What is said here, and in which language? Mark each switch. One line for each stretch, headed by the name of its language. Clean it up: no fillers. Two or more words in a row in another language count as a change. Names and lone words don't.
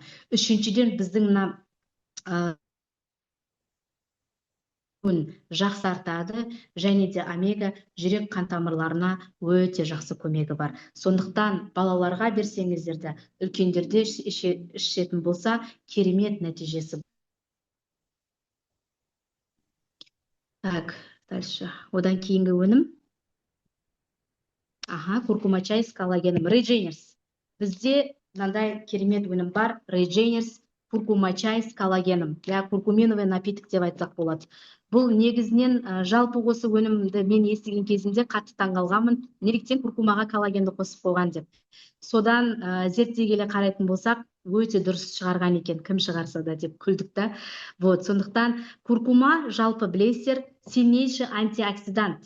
Kazakh: Үшіншіден, біздің жақсартады, және де омега жүрек қан тамырларына өте жақсы көмегі бар. Сондықтан балаларға берсеңіздерді, үлкендерде ішетін болса, керемет нәтижесі.
Russian: Так, дальше.
Kazakh: Одан кейінгі өнім.
Russian: Куркума чай с коллагеном. Regenerс.
Kazakh: Бізде мынандай керемет өнім бар.
Russian: Regenerс куркума чай с коллагеном. Куркуминовый напиток
Kazakh: деп айтсақ болады. Бұл негізінен жалпы осы өнімді мен естіген кезімде қатты таңғалғанмын. Неліктен куркумаға коллагенді қосып қойған деп. Содан зерттей келе қарайтын болсақ, өте дұрыс шығарған екен, кім шығарса да деп күлдік та. Сондықтан куркума жалпы білесіздер,
Russian: сильнейший антиоксидант.